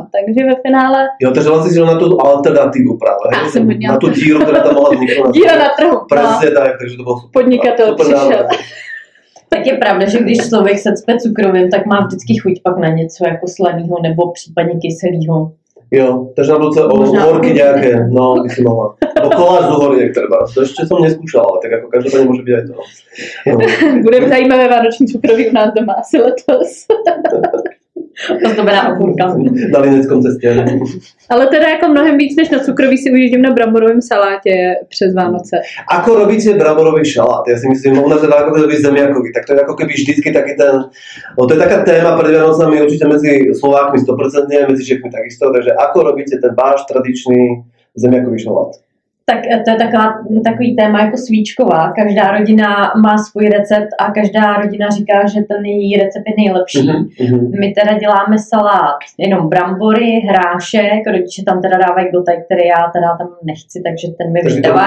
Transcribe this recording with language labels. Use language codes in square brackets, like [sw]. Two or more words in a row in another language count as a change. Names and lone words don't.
[cs] Takže ve finále... Jo, takže vlastně si na tu alternativu právě. Já jsem hodně na tu díru, která tam mohla vzniknout. Díra na trhu. Přesně tak, takže to bylo super. Podnikatel přišel. Tak je pravda, že když člověk se cpe cukrovým, tak má vždycky chuť pak na něco jako slaného nebo případně kyselého. Jo, [sk] takže na budúce uhorky nejaké, no, by si mohla. Alebo koláč z uhoriek treba. To ešte som neskúšala, ale tak ako každopádne môže byť aj to. No. [cs] Bude zajímavé vánoční cukroví u nás doma asi letos. To znamená okurka. Na Lineckom cestě. Ale teda jako mnohem víc než na cukroví si ujíždím na bramborovém salátě přes Vánoce. [sk] Ako robíte bramborový šalát? Ja si myslím, u nás teda ako to robí zemiakový, tak to je ako keby vždycky taký ten, no to je taká téma pred Vianocami určite medzi Slovákmi 100%, medzi Čechmi takisto, takže ako robíte ten váš tradičný zemiakový šalát? [cs] Tak to je takový téma jako svíčková. Každá rodina má svůj recept a každá rodina říká, že ten její recept je nejlepší. My teda děláme salát, jenom brambory, hrášek, rodiče tam teda dávají gotaj, který já teda tam nechci, takže ten mi vydávají.